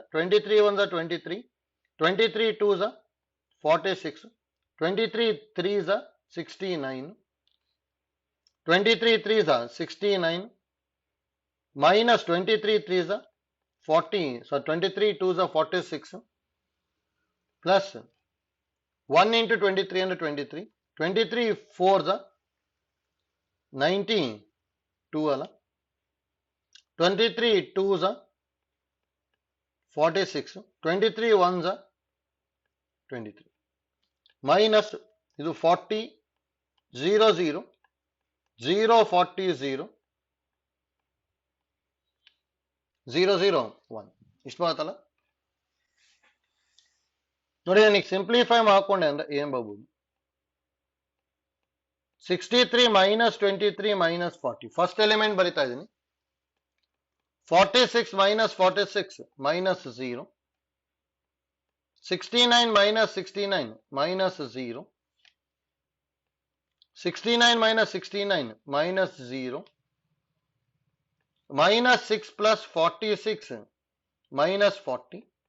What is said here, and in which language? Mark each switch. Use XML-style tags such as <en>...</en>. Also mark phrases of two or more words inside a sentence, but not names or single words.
<en>23 1 23, 23 2 46, 23 3 69, 23 3 69 minus 23 3 40, so 23 2 46 plus 1 into 23 and 23, 23 4</en> <kn>92 ಅಲ್ಲ, 23 2 46, 23 1 23 minus ಇದು 40 0 0 0 40 0 0 0 1 ಇಷ್ಟು ಬರುತ್ತಲ್ಲ. ನೋಡಿ ನನಗೆ ಸಿಂಪ್ಲಿಫೈ ಮಾಡ್ಕೊಂಡೆ ಅಂದ್ರೆ ಏನ್ ಬರ್ಬೋದು, 63 minus 23 minus 40,</kn> <en>first element</en> <kn>ಬರಿತಾ ಇದ್ದೀನಿ.</kn> <en>46 minus 46 minus 0, 69 minus 69 minus 0, 69 minus 69 minus 0, minus 6 plus 46 minus 40,</en>